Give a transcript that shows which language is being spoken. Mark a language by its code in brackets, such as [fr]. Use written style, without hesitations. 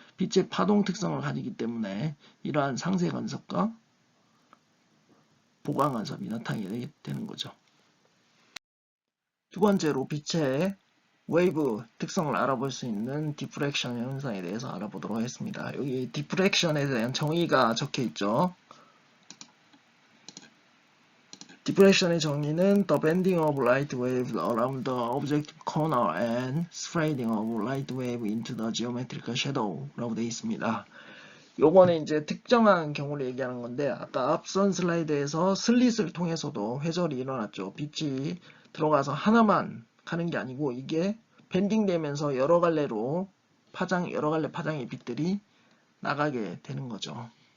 [ko] 빛의 파동 특성을 가지기 때문에 이러한 상쇄 간섭과 보강 간섭이 나타나게 되는 거죠. 두 번째로 빛의 웨이브 특성을 알아볼 수 있는 디프렉션 현상에 대해서 알아보도록 하겠습니다. 여기 디프렉션에 대한 정의가 적혀 있죠. 디프렉션의 정의는 [en] the bending of light waves around the objective corner and spreading of light wave into the geometrical shadow [ko] 라고 되어 있습니다. 요거는 이제 특정한 경우를 얘기하는 건데 아까 앞선 슬라이드에서 슬릿을 통해서도 회절이 일어났죠. 빛이 들어가서 하나만 가는 게 아니고 이게 밴딩 되면서 여러 갈래 파장의 빛들이 나가게 되는 거죠.